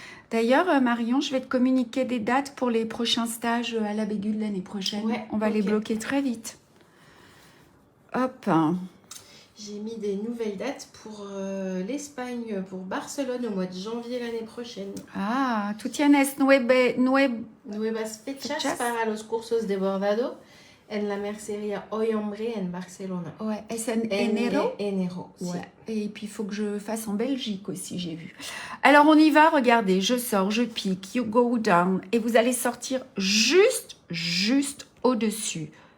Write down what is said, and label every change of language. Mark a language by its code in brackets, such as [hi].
[fr] D'ailleurs, Marion, je vais te communiquer des dates pour les prochains stages à la Bégude l'année prochaine. Ouais, on va les bloquer très vite. Hop. J'ai mis des nouvelles dates pour l'Espagne, pour Barcelone au mois de janvier l'année prochaine. [es] Ah, tú tienes Nuevas fechas Fechas. para los cursos de bordado en la mercería Hoy Hombre en Barcelona. Ouais, es en enero. Enero, sí. [fr] Ouais. Et puis il faut que je fasse en Belgique aussi, j'ai vu. Alors on y va, regardez, je sors, je pique, [en] you go down, [fr] et vous allez sortir juste au-dessus.